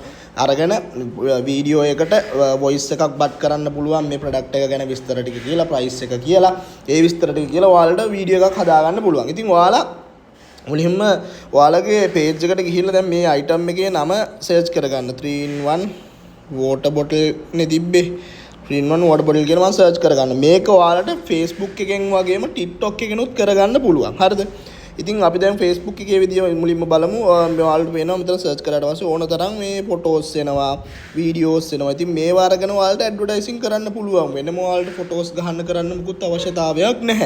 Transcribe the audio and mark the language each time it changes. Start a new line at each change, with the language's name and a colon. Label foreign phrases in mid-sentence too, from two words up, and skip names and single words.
Sinhala: අරගෙන වීඩියෝ එකට වොයිස් එකක් බට් කරන්න පුළුවන් මේ ප්‍රොඩක්ට් එක ගැන විස්තර ටික කියලා ප්‍රයිස් එක කියලා ඒ විස්තර ටික කියලා ඔයාලට වීඩියෝ එකක් හදාගන්න පුළුවන්. ඉතින් ඔයාලා මුලින්ම ඔයාලගේ පේජ් එකට ගිහිල්ලා දැන් මේ අයිටම් එකේ නම සර්ච් කරගන්න
English: 3-in-1 water bottle
Sinhala: නේ තිබ්බේ
English: 3-in-1 water bottle
Sinhala: කියලා මම සර්ච් කරගන්න. මේක ඔයාලට Facebook එකෙන් වගේම TikTok එකෙනුත් කරගන්න පුළුවන්. හරිද? ඉතින් අපි දැන් Facebook එකේ විදිය මුලින්ම බලමු. ඔයාලට පේනවා මෙතන සර්ච් කරාට පස්සේ ඕන තරම් මේ ෆොටෝස් එනවා, වීඩියෝස් එනවා. ඉතින් මේවා අරගෙන ඔයාලට ඇඩ්වර්ටයිසින් කරන්න පුළුවන්. වෙනම ඔයාලට ෆොටෝස් ගහන්න කරන්න මුකුත් අවශ්‍යතාවයක් නැහැ.